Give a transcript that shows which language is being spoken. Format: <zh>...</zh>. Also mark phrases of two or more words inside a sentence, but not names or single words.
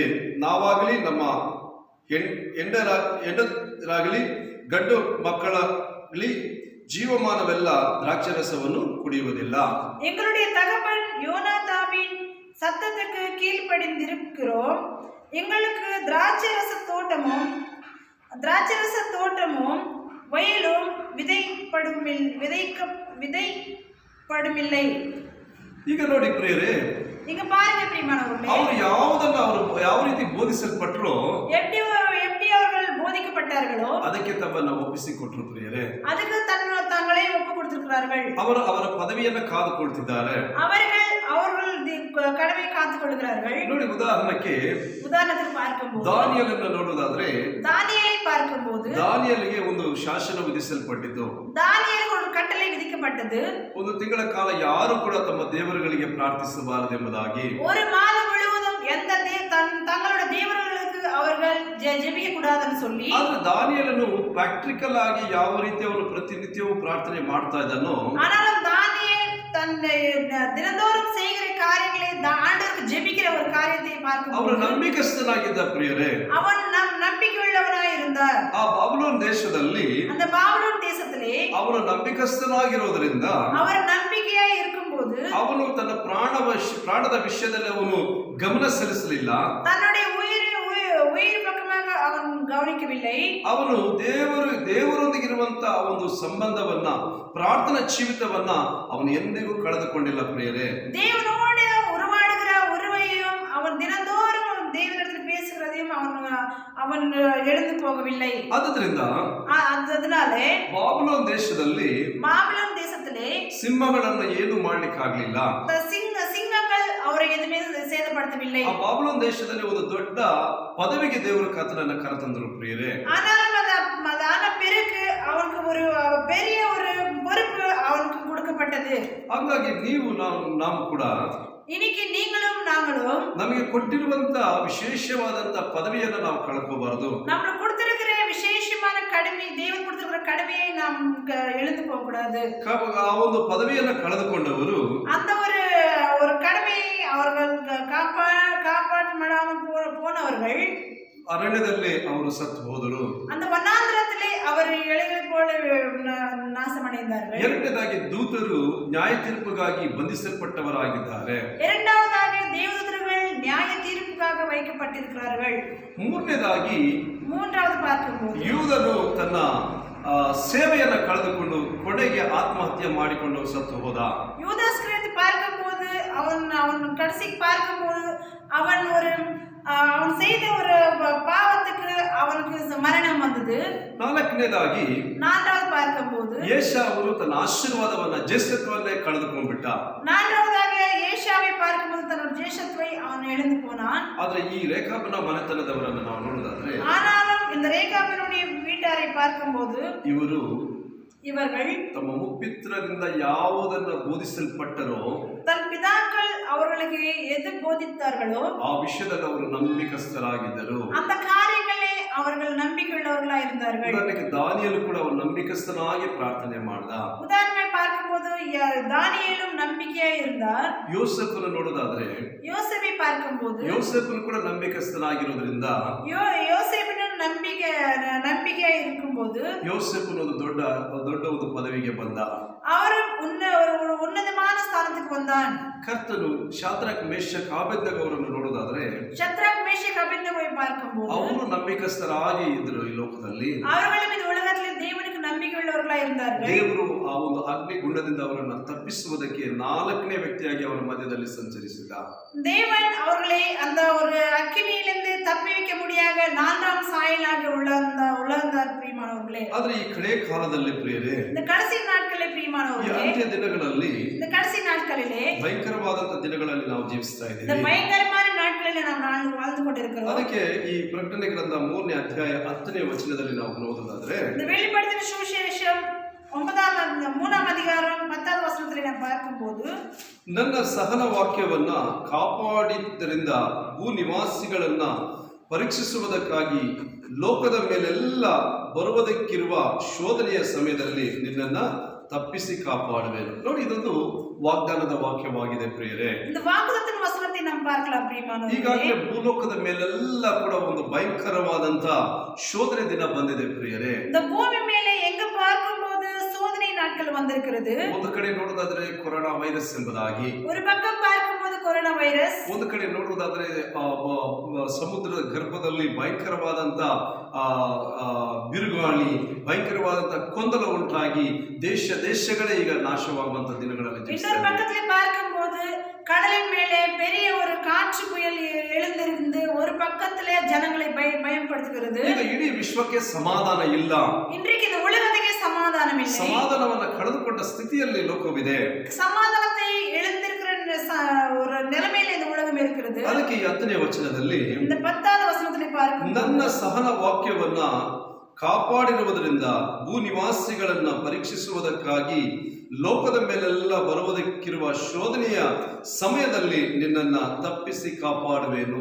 <kn>ನಾವಾಗಲಿ ನಮ್ಮ ಹೆಂಡರಾಗಲಿ ಗಂಡು ಮಕ್ಕಳಾಗಲಿ ಜೀವಮಾನವೆಲ್ಲ ದ್ರಾಕ್ಷರಸವನ್ನು ಕುಡಿಯುವುದಿಲ್ಲ.</kn> <ta>எங்களுடைய தகப்பன் யோனாதாபின் சத்தத்துக்கு கீழ்ப்படிந்திருக்கிறோம். எங்களுக்கு திராட்சரச தோட்டமும் வயலும் விதைப்படுமில்லை.</ta> <kn>ಈಗ ನೋಡಿ ಪ್ರಿಯರೇ,</kn> <ta>இங்க பாருங்க பிரியமானவர்களே,</ta> <kn>ಅವರು ಯಾವ ರೀತಿ ಬೋಧಿಸಲ್ಪಟ್ಟರೋ,</kn> <ta>எப்படி அவர்கள் போதிக்கப்பட்டார்களோ</ta> <kn>ಅದಕ್ಕೆ ತಮ್ಮನ್ನು ಒಪ್ಪಿಸಿಕೊಟ್ಟರು ಪ್ರಿಯರೇ.</kn> <ta>ಅದಕ್ಕೆ தங்களை ஒப்பு கொடுத்திருக்கிறார்கள்.</ta> <kn>ಅವರ ಪದವಿಯನ್ನು ಕಾದುಕೊಳ್ತಿದ್ದಾರೆ.</kn> <ta>அவர்கள் கடமையை காத்துக்கொள்கிறார்கள்.</ta> <kn>ನೋಡಿ,</kn> <ta>உதாரணத்துக்கு பார்க்கும்போது</ta> <kn>ದಾನಿಯೇಲನ್ನು ನೋಡುವುದಾದ್ರೆ,</kn> <ta>தானியேலை பார்க்கும்போது</ta> <kn>ದಾನಿಯೇಲಿಗೆ ಒಂದು ಶಾಸನ ವಿಧಿಸಲ್ಪಟ್ಟಿತು.</kn> <ta>தானியேலுக்கு ஒரு கட்டளை விதிக்கப்பட்டது.</ta> <kn>ಒಂದು ತಿಂಗಳ ಕಾಲ ಯಾರು ಕೂಡ ತಮ್ಮ ದೇವರುಗಳಿಗೆ ಪ್ರಾರ್ಥಿಸಬಾರದು ಎಂಬುದಾಗಿ.</kn> <ta>ஒரு மாதம் முழுவதும் எந்த தங்களோட தேவர்களுக்கு அவர்கள் ஜெபிக்க கூடாதுன்னு சொல்லி.</ta> <kn>ಆದ್ರೆ ದಾನಿಯೇಲನು ಪ್ರಾಕ್ಟಿಕಲ್ ಆಗಿ ಯಾವ ರೀತಿ ಅವರು ಪ್ರತಿನಿತ್ಯವೂ ಪ್ರಾರ್ಥನೆ ಮಾಡ್ತಾ ಇದ್ದಾನೋ,</kn> <ta>ஆனாலும் தானியேல் தினந்தோறும் செய்கிற காரியங்களை ஆண்டவருக்கு ஜெபிக்கிற ஒரு காரியத்தை பார்க்கும்போது</ta> <kn>ಅವರು ನಂಬಿಕಸ್ಥನಾಗಿದ್ದ ಪ್ರಿಯರೇ.</kn> <ta>அவன் நம்பிக்கை உள்ளவனாய் இருந்தார்.</ta> <kn>ಆ ಬಾಬಿಲೋನ್ ದೇಶದಲ್ಲಿ,</kn> <ta>அந்த பாபிலோன் தேசத்திலே</ta> <kn>ಅವನು ನಂಬಿಕಸ್ಥನಾಗಿರೋದ್ರಿಂದ,</kn> <ta>அவர் நம்பிக்கையாய் இருக்கும்போது</ta> <kn>ಅವನು ತನ್ನ ಪ್ರಾಣದ ವಿಷಯದಲ್ಲಿ ಅವನು ಗಮನ ಸಲ್ಲಿಸಲಿಲ್ಲ.</kn> <ta>தன்னுடைய உயிர் பக்கமாக அவன் கவனிக்கவில்லை.</ta> <kn>ಅವನು ದೇವರೊಂದಿಗಿರುವಂತ ಒಂದು ಸಂಬಂಧವನ್ನ, ಪ್ರಾರ್ಥನಾ ಜೀವಿತವನ್ನ ಅವನು ಎಂದಿಗೂ ಕಳೆದುಕೊಂಡಿಲ್ಲ ಪ್ರಿಯರೇ.</kn> <ta>தேவனோடு உருவாடுகிற உறவையும் அவன் தினந்தோறும் தேவனிடத்தில் பேசுகிறதையும் அவன் எழுந்து போகவில்லை. அதனாலே</ta> <kn>ಬಾಬಿಲೋನ್ ದೇಶದಲ್ಲಿ,</kn> <ta>பாபிலோன் தேசத்திலே</ta> <kn>ಸಿಂಹಗಳನ್ನು ಏನು ಮಾಡ್ಲಿಕ್ಕಾಗ್ಲಿಲ್ಲ.</kn> <ta>ಸಿಂಹಗಳು ಅವரை எதுவுமே சேதப்படுத்தவில்லை.</ta> <kn>ಆ ಬಾಬಿಲೋನ್ ದೇಶದಲ್ಲಿ ಒಂದು ದೊಡ್ಡ ಪದವಿಗೆ ದೇವರು ಕರ್ತನನ್ನ ಕರೆತಂದರು ಪ್ರಿಯರೇ.</kn> <ta>ஆன பிறகு அவனுக்கு ஒரு பெரிய ஒரு பொறுப்பு அவனுக்கு கொடுக்கப்பட்டது.</ta> <kn>ಹಾಗಾಗಿ ನಾವು ಕೂಡ</kn> <ta>இன்னைக்கு நீங்களும் நாங்களும்</ta> <kn>ನಮಗೆ ಕೊಟ್ಟಿರುವಂತ ವಿಶೇಷವಾದಂತ ಪದವಿಯನ್ನು ನಾವು ಕಳ್ಕೋಬಾರದು.</kn> <ta>நமக்கு கொடுத்திருக்கிற விசேஷமான கடமை, தேவன் கொடுத்திருக்கிற கடமையை நாம் எழுந்து போக கூடாது.</ta> <kn>ಆ ಒಂದು ಪದವಿಯನ್ನು ಕಳೆದುಕೊಂಡವರು,</kn> <ta>அந்த ஒரு கடமையை அவர்கள் காப்பாற்றாமல் போனவர்கள்</ta> <kn>ಅರಣ್ಯದಲ್ಲಿ ಅವರು ಸತ್ತು ಹೋದರು.</kn> <ta>அந்த வனாந்திரத்திலே அவர் இலைகளை போல நாசமடைந்தார்கள்.</ta> <kn>ಎರಡನೇದಾಗಿ ದೂತರು ನ್ಯಾಯ ತೀರ್ಪಿಗಾಗಿ ಬಂಧಿಸಲ್ಪಟ್ಟವರಾಗಿದ್ದಾರೆ.</kn> <ta>இரண்டாவதாக தேவதூதர்கள் நியாய தீர்ப்புக்காக வைக்கப்பட்டிருக்கிறார்கள். மூன்றாவது பார்க்கும்போது</ta> <kn>ಯೂದನು ತನ್ನ ಸೇವೆಯನ್ನು ಕಳೆದುಕೊಂಡು ಕೊನೆಗೆ ಆತ್ಮಹತ್ಯೆ ಮಾಡಿಕೊಂಡು ಸತ್ತು ಹೋದ.</kn> <ta>யூதாஸ் குறித்து பார்க்கும்போது அவன் கடைசிக்கு பார்க்கும்போது அவன் செய்த ஒரு பாவத்துக்கு அவனுக்கு மரணம் வந்தது. நான்காவது பார்க்கும்போது</ta> <kn>ಏಸಾವು ತನ್ನ ಆಶೀರ್ವಾದವನ್ನ ಜ್ಯೇಷ್ಠತ್ವವನ್ನೇ ಕಳೆದುಕೊಂಡ್ಬಿಟ್ಟ.</kn> <ta>நான்காவதாக ஏசாவை பார்க்கும்போது தன்னோட ஜேஷ்டத்துவை அவன் இழந்து போனான்.</ta> <kn>ಆದರೆ ಈ ರೇಖಾಬನ ಮನೆತನದವರನ್ನು ನಾವು ನೋಡೋದಾದ್ರೆ,</kn> <ta>ஆனாலும் இந்த ரேகாபினுடைய வீட்டாரை பார்க்கும்போது இவர்கள்</ta> <kn>ತಮ್ಮ ಮುಪ್ಪಿತ್ರರಿಂದ ಯಾವುದನ್ನು ಬೋಧಿಸಲ್ಪಟ್ಟರೋ,</kn> <ta>தன் பிதாக்கள் அவர்களுக்கு எது போதித்தார்களோ</ta> <kn>ಆ ವಿಷಯದಲ್ಲಿ ಅವರು ನಂಬಿಕಸ್ಥರಾಗಿದ್ದರು.</kn> <ta>அந்த காரியங்களே அவர்கள் நம்பிக்கையுள்ளவர்களா இருந்தார்கள்.</ta> <kn>ಉದಾಹರಣೆಗೆ ದಾನಿಯೇಲು ಕೂಡ ಅವನು ನಂಬಿಕಸ್ಥನಾಗಿ ಪ್ರಾರ್ಥನೆ ಮಾಡ್ದ.</kn> <ta>உதாரணமே பார்க்கும்போது தானியேலும் நம்பிக்கையா இருந்தார்.</ta> <kn>ಯೋಸೇಫನು ನೋಡೋದಾದ್ರೆ</kn> <ta>யோசேப்பை பார்க்கும்போது</ta> <kn>ಯೋಸೇಫನು ಕೂಡ ನಂಬಿಕಸ್ಥನಾಗಿರೋದ್ರಿಂದ</kn> <ta>யோசேப்பினும் நம்பிக்கையா இருக்கும்போது</ta> <kn>ಯೋಸೇಫನು ಒಂದು ದೊಡ್ಡ ಒಂದು ಪದವಿಗೆ ಬಂದ.</kn> <ta>அவரும் ஒரு உன்னதமான ஸ்தானத்துக்கு வந்தான்.</ta> <kn>ಕರ್ತನು ಶಾದ್ರಕ್ ಮೇಷಕ್ ಆಬೇದ್ನೆಗೋ ಅವರನ್ನು ನೋಡೋದಾದ್ರೆ</kn> <ta>சத்ராக் மேஷக் அபேத்நேகோவை பார்க்கும்போது</ta> <kn>ಅವರು ನಂಬಿಕಸ್ಥರಾಗಿ ಇದ್ರು ಈ ಲೋಕದಲ್ಲಿ.</kn> <ta>அவர்களும் இந்த உலகத்தில் தேவனுக்கு நம்பிக்கையுள்ளவர்களா இருந்தார்கள்.</ta> <kn>ದೇವರು ಆ ಒಂದು ಅಗ್ನಿ ಗುಂಡದಿಂದ ಅವರನ್ನು ತಪ್ಪಿಸುವುದಕ್ಕೆ 4ನೇ ವ್ಯಕ್ತಿಯಾಗಿ ಅವರ ಮಧ್ಯದಲ್ಲಿ ಸಂಚರಿಸಿದ.</kn> <ta>தேவன் அவர்களை அந்த ஒரு அக்கினியிலிருந்து தப்பி வைக்க முடியாத 4ஆம் சாயலாக உள்ளாந்தார் பிரியமானவர்களே.</ta> <kn>ಆದ್ರೆ ಈ ಕಡೆ ಕಾಲದಲ್ಲಿ ಪ್ರಿಯರೇ,</kn> <ta>இந்த கடைசி நாட்களிலே</ta> <kn>ಈ</kn> <ta>பிரியமானவர்களே,</ta> <kn>ಅಂತ್ಯ ದಿನಗಳಲ್ಲಿ</kn> <ta>இந்த கடைசி நாட்களிலே</ta> <kn>ಭಯಂಕರವಾದಂತ ದಿನಗಳಲ್ಲಿ ನಾವು ಜೀವಿಸ್ತಾ</kn> <ta>இந்த</ta> <kn>ಇದ್ದೀವಿ.</kn> <ta>பயங்கரமான நாட்களிலே நாம் வாழ்ந்து கொண்டிருக்கிறோம்.</ta> <kn>ಅದಕ್ಕೆ ಈ ಪ್ರಕಟಣೆ ಗ್ರಂಥ 3ನೇ ಅಧ್ಯಾಯ 10ನೇ ವಚನದಲ್ಲಿ ನಾವು ನೋಡೋದಾದ್ರೆ</kn> <ta>இந்த வெளிப்படுத்தின சுவிசேஷம் 3ஆம் அதிகாரம் 10வது வசனத்திலே நாம் பார்க்கும்போது</ta> <kn>ನನ್ನ ಸಹನ ವಾಕ್ಯವನ್ನ ಕಾಪಾಡಿದ್ದರಿಂದ ಭೂನಿವಾಸಿಗಳನ್ನ ಪರೀಕ್ಷಿಸುವುದಕ್ಕಾಗಿ ಲೋಕದ ಮೇಲೆಲ್ಲ ಬರುವುದಕ್ಕಿರುವ ಶೋಧನೆಯ ಸಮಯದಲ್ಲಿ ನಿನ್ನನ್ನ ತಪ್ಪಿಸಿ ಕಾಪಾಡುವೆನು. ನೋಡಿ, ಇದೊಂದು ವಾಗ್ದಾನದ ವಾಕ್ಯವಾಗಿದೆ ಪ್ರಿಯರೇ.</kn> <ta>இந்த வாக்குத்தத்தின் வசனத்தை நாம் பார்க்கலாம் பிரியமானவர்களே.</ta> <kn>ಈಗಾಗಲೇ ಭೂಲೋಕದ ಮೇಲೆಲ್ಲ ಕೂಡ ಒಂದು ಭಯಂಕರವಾದಂತ ಶೋಧನೆ ದಿನ ಬಂದಿದೆ ಪ್ರಿಯರೇ.</kn> <ta>இந்த பூமி மேலே எங்க பார்க்கும்போது சோதனை நாட்கள் வந்திருக்கிறது.</ta> <kn>ಒಂದು ಕಡೆ ನೋಡೋದಾದ್ರೆ ಕೊರೋನಾ ವೈರಸ್ ಎಂಬುದಾಗಿ,</kn> <ta>ஒரு பக்கம் பார்க்கும்போது கொரோனா வைரஸ்,</ta> <kn>ಒಂದು ಕಡೆ ನೋಡುವುದಾದ್ರೆ ಸಮುದ್ರದ ಗರ್ಭದಲ್ಲಿ ಭಯಂಕರವಾದಂತ ಬಿರುಗಾಳಿ, ಭಯಂಕರವಾದಂತ ಗೊಂದಲ ಉಂಟಾಗಿ ದೇಶಗಳೇ ಈಗ ನಾಶವಾಗುವಂತ ದಿನಗಳಲ್ಲಿ</kn> <ta>இன்னொரு பக்கத்துல பார்க்கும்போது கடலின் மேலே பெரிய ஒரு காற்று புயல் எழுந்திருந்து ஒரு பக்கத்துல ஜனங்களை பயப்படுத்துகிறது.</ta> <kn>ಈಗ ಇಡೀ ವಿಶ್ವಕ್ಕೆ ಸಮಾಧಾನ ಇಲ್ಲ.</kn> <ta>இன்றைக்கு இந்த உலகத்துக்கே சமாதானம் இல்லை.</ta> <kn>ಸಮಾಧಾನವನ್ನ ಕಳೆದುಕೊಂಡ ಸ್ಥಿತಿಯಲ್ಲಿ ಲೋಕವಿದೆ.</kn> <ta>சமாதானத்தை எழுந்திருக்கிற ஒரு நிலைமையில இந்த உலகம் இருக்கிறது.</ta> <kn>ಅದಕ್ಕೆ ಈ 10ನೇ ವಚನದಲ್ಲಿ</kn> <ta>இந்த 10வது வசனத்திலே பார்க்கும்</ta> <kn>ನನ್ನ ಸಹನ ವಾಕ್ಯವನ್ನ ಕಾಪಾಡಿರುವುದರಿಂದ ಭೂನಿವಾಸಿಗಳನ್ನ ಪರೀಕ್ಷಿಸುವುದಕ್ಕಾಗಿ ಲೋಕದ ಮೇಲೆಲ್ಲ ಬರುವುದಕ್ಕಿರುವ ಶೋಧನೆಯ ಸಮಯದಲ್ಲಿ ನಿನ್ನನ್ನ ತಪ್ಪಿಸಿ ಕಾಪಾಡುವೆನು.</kn>